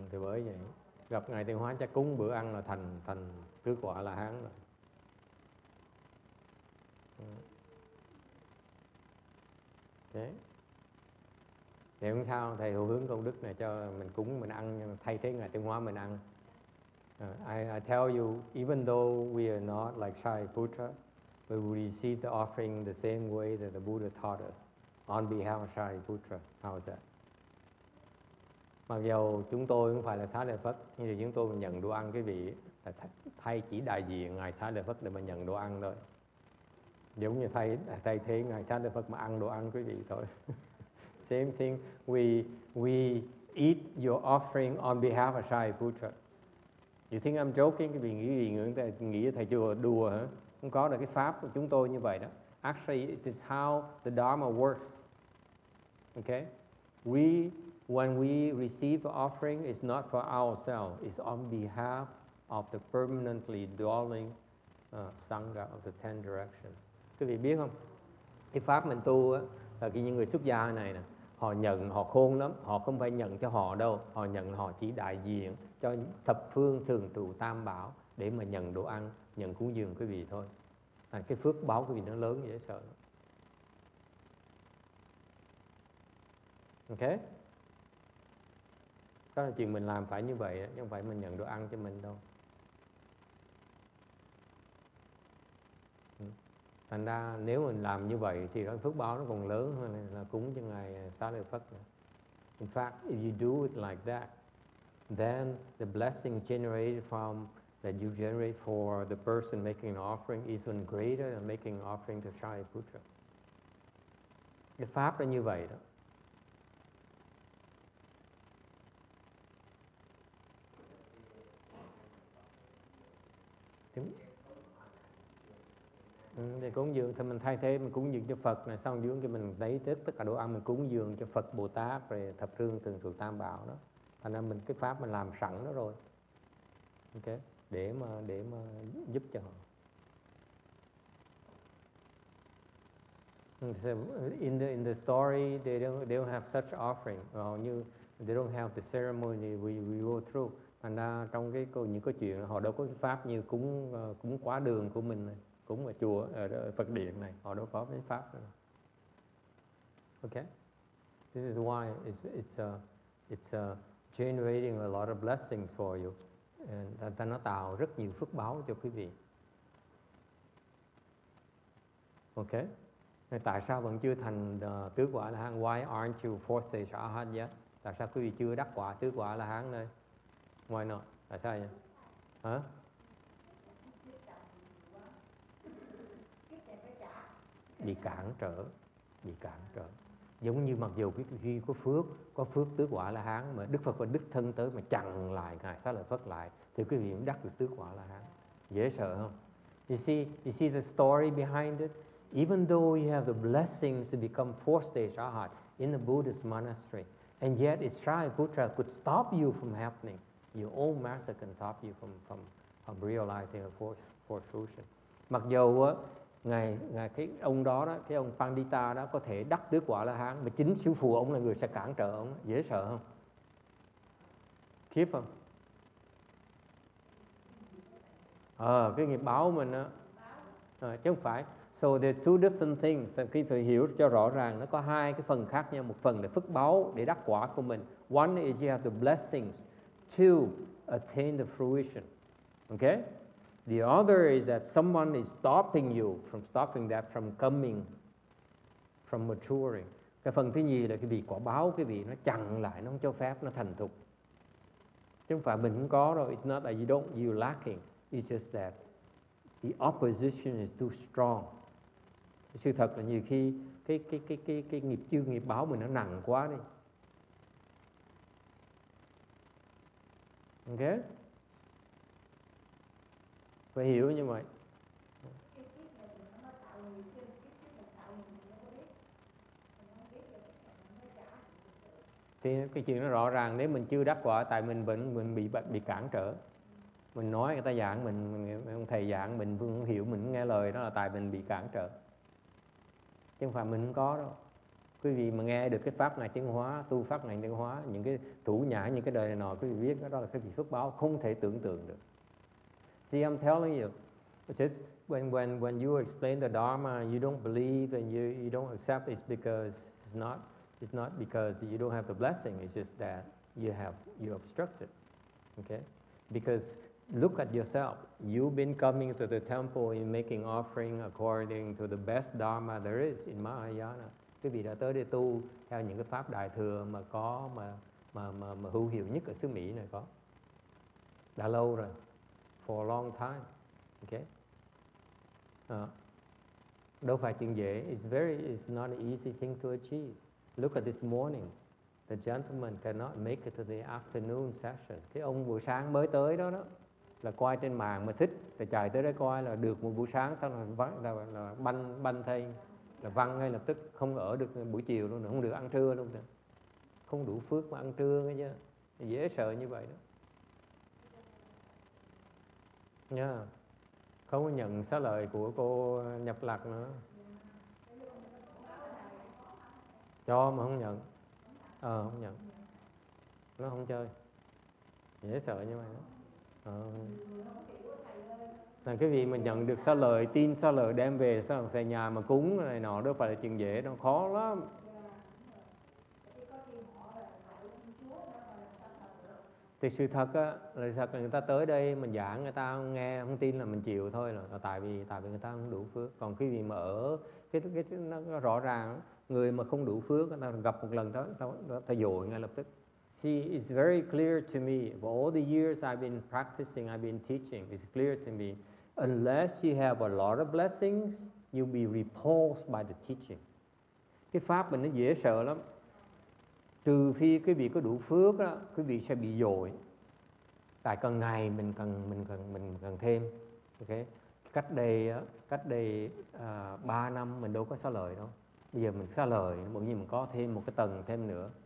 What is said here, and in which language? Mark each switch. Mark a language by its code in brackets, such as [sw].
[vi] Thì bởi vậy gặp ngài Tiền Hóa chắc cúng bữa ăn là thành tứ quả La Hán rồi. Ừ. Thế thì không sao, thầy hữu hướng công đức này cho mình cúng mình ăn thay thế ngài Tiền Hóa mình ăn. [en] I tell you, even though we are not like Shariputra, but we receive the offering the same way that the Buddha taught us on behalf of Shariputra. How is that? [vi] Mặc dù chúng tôi không phải là Xá Lợi Phất, nhưng mà chúng tôi nhận đồ ăn cái vị là thay chỉ đại diện ngài Xá Lợi Phất để mà nhận đồ ăn thôi. Giống như thay thế ngài Xá Lợi Phất mà ăn đồ ăn quý vị thôi. [en] Same thing, we eat your offering on behalf of Shariputra. You think I'm joking? [vi] Cái vị nghĩ thầy chùa đùa hả? Không có, là cái pháp của chúng tôi như vậy đó. [en] Actually, it is how the Dharma works. Okay? When we receive the offering, it's not for ourselves. It's on behalf of the permanently dwelling Sangha of the 10 directions. [vi] Quý vị biết không? Cái pháp mình tu á, là những người xuất gia này nè, họ nhận, họ khôn lắm, họ không phải nhận cho họ đâu, họ nhận, họ chỉ đại diện cho thập phương thường trụ tam bảo để mà nhận đồ ăn, nhận cúng dường quý vị thôi. Cái phước báo quý vị nó lớn dễ sợ. Ok? Đó là chuyện mình làm phải như vậy, chứ không phải mình nhận đồ ăn cho mình đâu. Thành ra nếu mình làm như vậy thì cái phước báo nó còn lớn hơn là cúng cho ngài Xá Lợi Phất nữa. [en] In fact, if you do it like that, then the blessing generated from that you generate for the person making an offering is even greater than making an offering to Shariputra. [vi] Cái pháp nó như vậy đó. Để cúng dường thì mình thay thế, mình cúng dường cho Phật này, xong dưới cái mình lấy tất cả đồ ăn mình cúng dường cho Phật, Bồ Tát rồi thập phương thường trụ tam bảo đó. Thành ra mình cái pháp mình làm sẵn đó rồi. Ok, để mà giúp cho họ. [en] So in the story they don't have such offering. Như they don't have the ceremony we go through. [vi] Thành ra trong những cái chuyện họ đâu có cái pháp như cúng quá đường của mình này, cúng ở chùa, ở Phật điện này, họ đâu có cái pháp nữa. [en] Okay, this is why it's generating a lot of blessings for you, and [vi] nó tạo rất nhiều phước báo cho quý vị. Okay, tại sao vẫn chưa thành tứ quả La Hán? [en] Why aren't you fourth stage Arhat yet? [vi] Tại sao quý vị chưa đắc quả tứ quả La Hán đây? [en] Why not? [vi] Tại sao vậy? Hả? Bị cản trở. Giống như mặc dù quý vị có phước tứ quả La Hán, mà Đức Phật và Đức Thân tới mà chặn lại ngài Xá Lợi Phất lại, thì quý vị cũng đắc được tứ quả La Hán. Dễ sợ không? [en] You see the story behind it. Even though you have the blessings to become fourth stage Arhat in the Buddhist monastery, and yet if Shariputra could stop you from happening, your own master can stop you from realizing a fourth fruition. [vi] Mặc dù ngài cái ông đó, cái ông Pandita đó có thể đắc tứ quả La Hán, mà chính sư phụ ông là người sẽ cản trở ông. Dễ sợ không? Khiếp không? Cái nghiệp báo mình đó, chứ không phải. [en] So there are two different things. [vi] Khi phải hiểu cho rõ ràng, nó có hai cái phần khác nhau. Một phần là phước báo để đắc quả của mình. [en] One is you have the blessings to attain the fruition. Okay? The other is that someone is stopping you from coming, from maturing. [vi] Cái phần thứ nhì là cái vị quả báo, cái vị nó chặn lại, nó không cho phép nó thành thục. Chứ không phải mình không có đâu. [en] It's not that you're lacking. It's just that the opposition is too strong. [vi] Sự thật là nhiều khi cái nghiệp chướng nghiệp báo mình nó nặng quá đi. Ok? Phải hiểu như vậy. Thì cái chuyện nó rõ ràng, nếu mình chưa đắc quả tại mình vẫn bị cản trở. Mình nói người ta giảng mình ông thầy giảng mình không hiểu, mình không nghe lời, đó là tại mình bị cản trở, chứ không phải mình không có đâu. Quý vị mà nghe được cái pháp ngài tiến hóa, tu pháp ngài tiến hóa, những cái thủ nhã, những cái đời này nọ, quý vị biết đó là cái gì phước báo không thể tưởng tượng được. [en] See, I'm telling you, it's just when you explain the Dharma, you don't believe and you don't accept, it's because it's not because you don't have the blessing. It's just that you obstructed. Okay, because look at yourself. You've been coming to the temple and making offering according to the best Dharma there is in Mahayana. [vi] Quý vị đã tới để tu theo những cái pháp đại thừa mà có mà hữu hiệu nhất ở xứ Mỹ này có. Đã lâu rồi, [en] for a long time. Okay. [vi] Đâu phải chuyện dễ. [en] It's not an easy thing to achieve. Look at this morning. The gentleman cannot make it to the afternoon session. [vi] Cái ông buổi sáng mới tới đó là coi trên mạng mà thích, rồi chạy tới đấy coi là được một buổi sáng, xong là banh thay, là văng ngay lập tức, không ở được buổi chiều luôn, không được ăn trưa luôn nữa. Không đủ phước mà ăn trưa nghe chứ. Dễ sợ như vậy đó. Nha. Không có nhận xá lợi của cô Nhập Lạc nữa. Cho mà không nhận. Không nhận. Nó không chơi. Dễ sợ như vậy đó. Là cái vị mình nhận được xá lợi, tin xá lợi đem về về nhà mà cúng này nọ, đâu phải là chuyện dễ đâu, khó lắm. Thì sự thật á, là người ta tới đây mình giảng, người ta không nghe, không tin là mình chịu thôi, là tại vì người ta không đủ phước. Còn cái gì mà ở cái nó rõ ràng, người mà không đủ phước, người ta gặp một lần đó, ta dội ngay lập tức. [en] See, it's very clear to me, for all the years I've been practicing, I've been teaching, it's clear to me, unless you have a lot of blessings, you'll be repulsed by the teaching. [vi] Cái pháp mình nó dễ sợ lắm. Trừ phi quý vị có đủ phước đó, quý vị sẽ bị dội. Tại cần ngày mình cần thêm. Okay. Cách đây 3 năm mình đâu có xá lợi đâu. Bây giờ mình xá lợi, bởi vì mình có thêm một cái tầng thêm nữa.